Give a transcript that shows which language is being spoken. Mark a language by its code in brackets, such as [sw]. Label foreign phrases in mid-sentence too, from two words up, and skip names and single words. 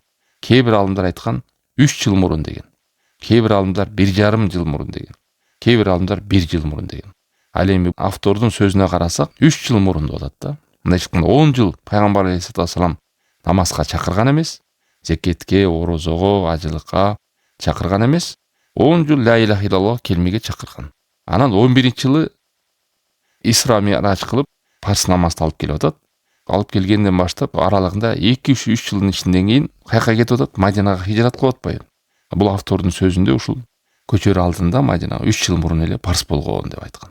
[ky] Кээ бир алымдар айткан 3 жыл мурун деген. Кээ бир алымдар 1,5 жыл мурун деген. Кээ бир алымдар 1 жыл мурун деген. Ал эми автордун сөзүнө карасак 3 жыл мурун деп атат да. Мындай айтканда 10 жыл пайгамбар [ar] عليه الصلاة والسلام [ky] намазга чакырган эмес, зекетке, орозого, ажылыкка чакырган эмес, 10 жыл [ar] لا إله إلا الله [ky] келмеге чакырган. Анан 11-жылы Исра Ми'раж кылып парз намазды алып келип атат. Алып келгенден баштап аралыгында 2-3 жылдын ичинден кийин каяка кетип атат? Мадинага хижрат кылып атпайбы? Бул автордун сөзүндө ушул көчөр алдында Мадинага 3 жыл мурун эле парз болгон деп айткан.